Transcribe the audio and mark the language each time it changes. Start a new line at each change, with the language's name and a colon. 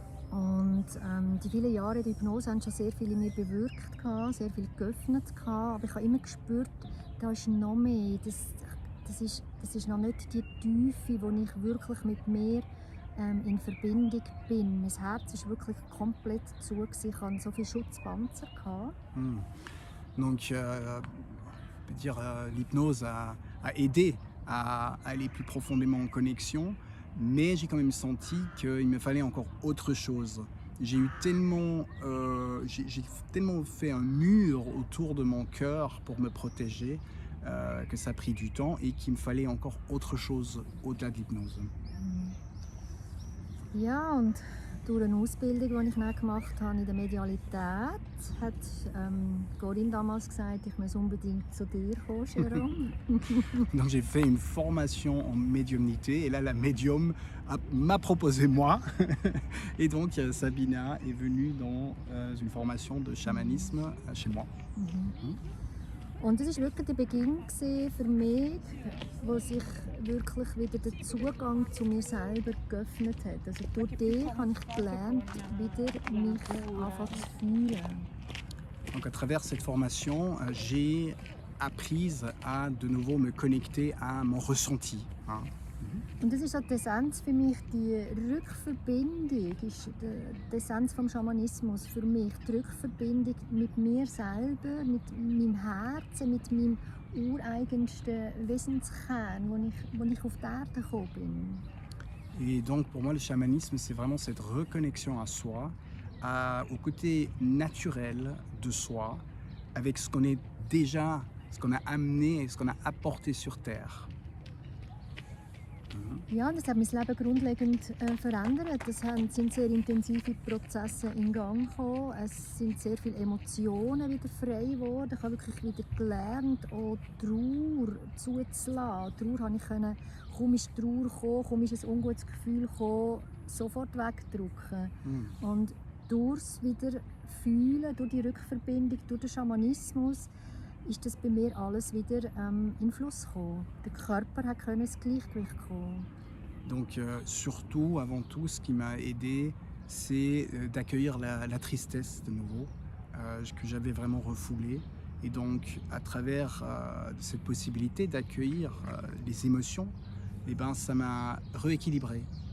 German: Und die vielen Jahre der Hypnose haben schon sehr viel in mir bewirkt, sehr viel geöffnet. Aber ich habe immer gespürt, da ist noch mehr. Das ist noch nicht die Tiefe, wo ich wirklich mit mir in Verbindung bin. Mein Herz ist wirklich komplett zu. Ich hatte so viele Schutzpanzer. Hmm.
French: Donc, on peut dire l'hypnose a aidé à aller plus profondément en connexion, mais j'ai quand même senti qu'il me fallait encore autre chose. J'ai tellement fait un mur autour de mon cœur pour me protéger que ça a pris du temps et qu'il me fallait encore autre chose au-delà de l'hypnose.
German: Ja, und durch eine Ausbildung, die ich dann gemacht habe in der Medialität, hat Corinne damals gesagt, ich muss unbedingt zu dir kommen, Jérôme.
French: Donc j'ai fait une formation en médiumnité et là la médium m'a proposé moi et donc Sabina est venue dans une formation de chamanisme chez moi.
German: Und das war wirklich der Beginn für mich, wo sich wirklich wieder der Zugang zu mir selber geöffnet hat. Also durch dich habe ich gelernt, wieder mich anfangen zu fühlen.
French: Donc à travers cette formation, j'ai appris à de nouveau me connecter à mon ressenti. Hein.
German: Und das ist halt die Essenz für mich, die Rückverbindung ist die Essenz vom Schamanismus für mich. Die Rückverbindung mit mir selber, mit meinem Herzen, mit meinem ureigensten Wesenskern, wo ich auf die Erde gekommen bin.
French: Et donc pour moi le chamanisme c'est vraiment cette reconnexion à soi, au côté naturel de soi, avec ce qu'on est déjà, ce qu'on a amené et ce qu'on a apporté sur Terre.
German: Ja, das hat mein Leben grundlegend verändert. Sind sehr intensive Prozesse in Gang gekommen. Es sind sehr viele Emotionen wieder frei geworden. Ich habe wirklich wieder gelernt, auch Trauer zuzulassen. Trauer habe ich können, kaum ist Trauer gekommen, kaum ist ein ungutes Gefühl gekommen, sofort wegdrücken. Und durchs Wiederfühlen, durch die Rückverbindung, durch den Schamanismus, ist das bei mir alles wieder in Fluss gekommen. Der Körper konnte ins Gleichgewicht kommen.
French: Donc surtout, avant tout, ce qui m'a aidé, c'est d'accueillir la tristesse de nouveau, que j'avais vraiment refoulée. Et donc, à travers cette possibilité d'accueillir les émotions, eh ben, ça m'a rééquilibré.